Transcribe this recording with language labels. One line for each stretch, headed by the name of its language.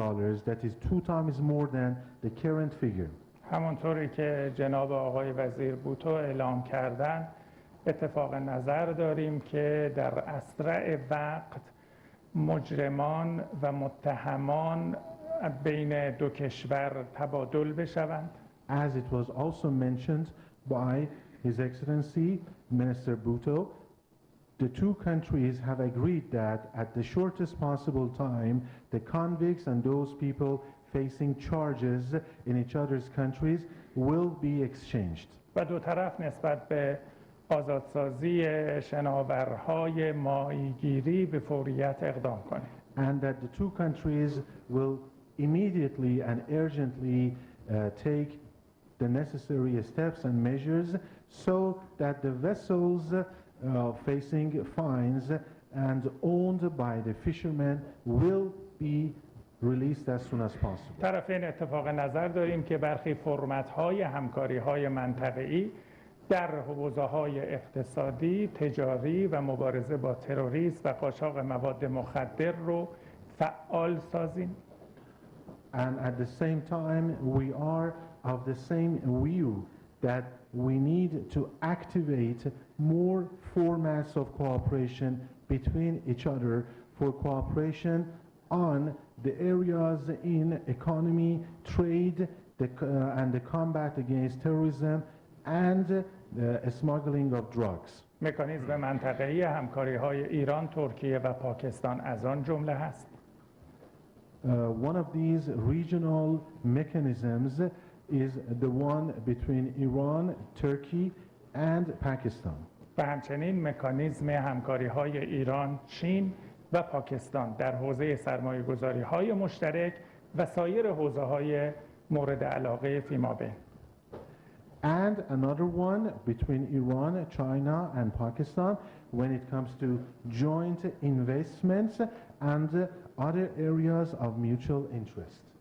English: That is 2 times more than the current figure.
Persian: همونطوری که جناب آقای وزیر بوتو اعلام کردن اتفاق نظر داریم که در اسرع وقت مجرمان و متهمان بین دو کشور تبادل بشوند.
English: As it was also mentioned by His Excellency Minister Bhutto, the two countries have agreed that at the shortest possible time, the convicts and those people facing charges in each other's countries will be exchanged.
Persian: و دو طرف نسبت به آزادسازی شناورهای ماهیگیری به فوریت اقدام کنیم.
English: And that the two countries will immediately and urgently take the necessary steps and measures so that the vessels facing fines and owned by the fishermen will be released as soon as possible.
Persian: طرفین اتفاق نظر داریم که برخی فرمت‌های همکاری‌های منطقه‌ای در حوزه‌های اقتصادی، تجاری و مبارزه با تروریسم و قاچاق مواد مخدر رو فعال سازیم.
English: And at the same time, we are of the same view that we need to activate more formats of cooperation between each other for cooperation on the areas in economy, trade, and the combat against terrorism and the smuggling of drugs.
Persian: مکانیزم منطقه‌ای همکاری‌های ایران، ترکیه و پاکستان از آن جمله هست.
English: One of these regional mechanisms is the one between Iran, Turkey and Pakistan.
Persian: و همچنین مکانیزم همکاری‌های ایران، چین و پاکستان در حوزه سرمایه‌گذاری‌های مشترک و سایر حوزه‌های مورد علاقه فیمابین.
English: And another one between Iran, China and Pakistan when it comes to joint investments and other areas of mutual interest.